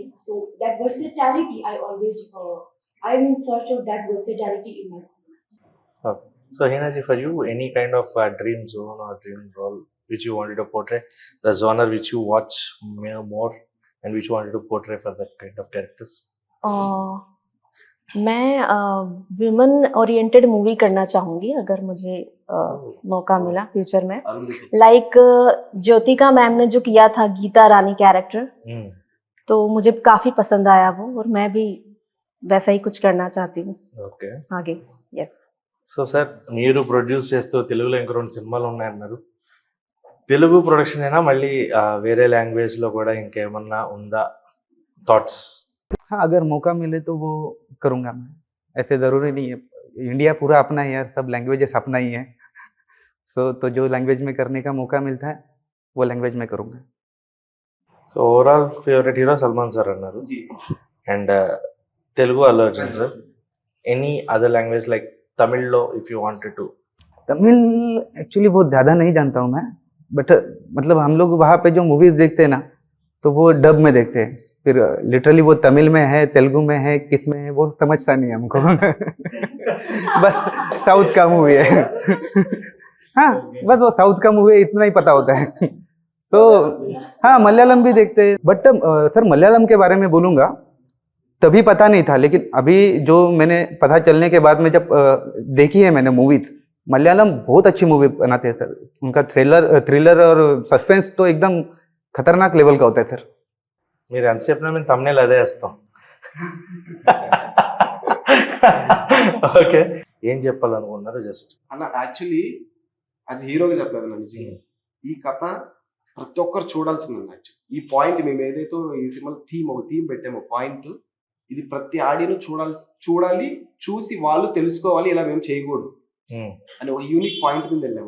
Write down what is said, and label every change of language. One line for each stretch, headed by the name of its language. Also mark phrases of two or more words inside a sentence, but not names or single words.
English: So that versatility, I am in search of that versatility in my cinema. Okay. So Heenaji, for you, any kind of dream zone or dream role which you wanted to portray, the genre which you watch more and which you wanted to portray for that kind of characters?
Hindi: मैं
English: women oriented movie
Hindi: करना चाहूँगी अगर मुझे मौका मिला फ्यूचर में. अरुंधति. लाइक ज्योतिका मैम ने जो किया था गीता रानी कैरेक्टर, तो मुझे काफ़ी पसंद आया वो, और मैं भी वैसा ही कुछ करना चाहती हूँ
Telugu: ఓకే.
Hindi: आगे. यस.
Telugu: సో సార్, మీరు ప్రొడ్యూస్ చేస్తూ తెలుగులో ఇంకో 2 సినిమాలు ఉన్నాయన్నారు. తెలుగు ప్రొడక్షన్ అయినా మళ్ళీ వేరే లాంగ్వేజ్లో కూడా ఇంకేమన్నా ఉందా థాట్స్?
Hindi: हाँ, अगर मौका मिले तो वो करूँगा मैं. ऐसे ज़रूरी नहीं है. इंडिया पूरा अपना ही है, सब लैंग्वेजेस अपना ही है. तो जो लैंग्वेज में करने का मौका मिलता है वो लैंग्वेज में करूँगा.
English: So overall favourite hero Salman sir అన్నారు.
Hindi: जी.
English: And Telugu Allu Arjun sir. Any other language like తమిళ్లో if you wanted to?
Hindi: तमिल एक्चुअली बहुत ज़्यादा नहीं जानता हूँ मैं, बट मतलब हम लोग वहाँ पे जो मूवीज़ देखते हैं ना, तो वो डब में देखते हैं. फिर लिटरली वो तमिल में है, तेलुगु में है, किस में है वो समझता नहीं है हमको. बस साउथ का मूवी है. हाँ, बस वो साउथ का मूवी है इतना ही पता होता है. तो हाँ, मलयालम भी देखते हैं, बट सर मलयालम के बारे में बोलूँगा, तभी पता नहीं था, लेकिन अभी जो मैंने पता चलने के बाद में जब देखी है मैंने मूवीज़, मलयालम बहुत अच्छी मूवी बनाते हैं सर. उनका थ्रिलर और सस्पेंस तो एकदम खतरनाक लेवल का होता है सर.
Telugu: మీరు ఎంత చెప్పినా మేము తమ్నేల్ అదే వేస్తాం. ఓకే. ఏం చెప్పాలనుకున్నారు జస్ట్? అన్న యాక్చువల్లీ అది హీరోగా చెప్పలేదు నా నిజంగా. ఈ కథ ప్రతి ఒక్కరు చూడాల్సిందండి. యాక్చువల్లీ ఈ పాయింట్ మేము ఏదైతే ఈ సినిమా ఒక థీమ్ పెట్టామో పాయింట్, ఇది ప్రతి ఆడియన్స్ చూడాలి, చూసి వాళ్ళు తెలుసుకోవాలి ఇలా మేము చేయకూడదు అని ఒక
English: unique point
Telugu: మీద వెళ్ళాము.